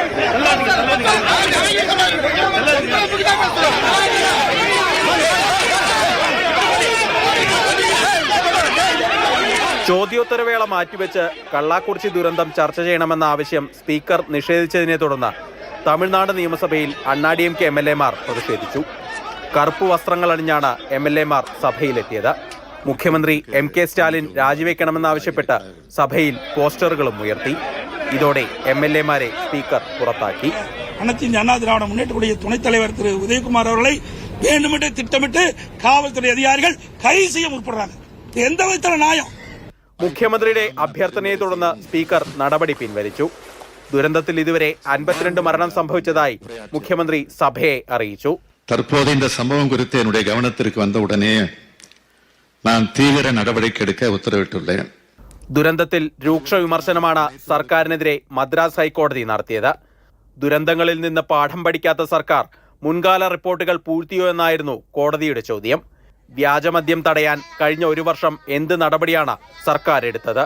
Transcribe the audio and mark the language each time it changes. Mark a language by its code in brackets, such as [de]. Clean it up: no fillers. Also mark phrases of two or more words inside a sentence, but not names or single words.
[ml] ചോദ്യോത്തരവേള മാറ്റിവെച്ച് കള്ളാക്കുറിച്ചി ദുരന്തം ചർച്ച ചെയ്യണമെന്ന ആവശ്യം സ്പീക്കർ നിഷേധിച്ചതിനെ തുടർന്ന് തമിഴ്നാട് നിയമസഭയിൽ അണ്ണാഡിഎംകെ MLA-മാർ പ്രതിഷേധിച്ചു. കറുപ്പ് വസ്ത്രങ്ങൾ അണിഞ്ഞാണ് MLA-മാർ സഭയിലെത്തിയത്. മുഖ്യമന്ത്രി MK സ്റ്റാലിൻ രാജിവെക്കണമെന്നാവശ്യപ്പെട്ട് സഭയിൽ പോസ്റ്ററുകളും ഉയർത്തി. ഇതോടെ MLA-മാരെ സ്പീക്കർ പുറത്താക്കി. [ta] அனைத்து இந்திய அண்ணா திராவிட முன்னேற்றக்கூடிய துணைத் தலைவர் திரு உதயகுமார் அவர்களை வேண்டுமென்றே திட்டமிட்டு காவல்துறை அதிகாரிகள் கைது செய்ய முற்படுறாங்க. எந்த விதத்தில நியாயம்? [ml] മുഖ്യമന്ത്രിയുടെ അഭ്യർത്ഥനയെ തുടർന്ന് സ്പീക്കർ നടപടി പിൻവലിച്ചു. ദുരന്തത്തിൽ ഇതുവരെ 52 മരണം സംഭവിച്ചതായി മുഖ്യമന്ത്രി സഭയെ അറിയിച്ചു. [ta] தற்போது இந்த சம்பவம் குறித்து என்னுடைய கவனத்திற்கு வந்த உடனே நான் தீவிர நடவடிக்கை எடுக்க உத்தரவிட்டுள்ளேன். [ml] ദുരന്തത്തിൽ രൂക്ഷ വിമർശനമാണ് സർക്കാരിനെതിരെ മദ്രാസ് ഹൈക്കോടതി നടത്തിയത്. ദുരന്തങ്ങളിൽ നിന്ന് പാഠം പഠിക്കാത്ത സർക്കാർ മുൻകാല റിപ്പോർട്ടുകൾ പൂഴ്ത്തിയോ എന്നായിരുന്നു കോടതിയുടെ ചോദ്യം. വ്യാജമദ്യം തടയാൻ കഴിഞ്ഞ 1 വർഷം എന്ത് നടപടിയാണ് സർക്കാർ എടുത്തത്?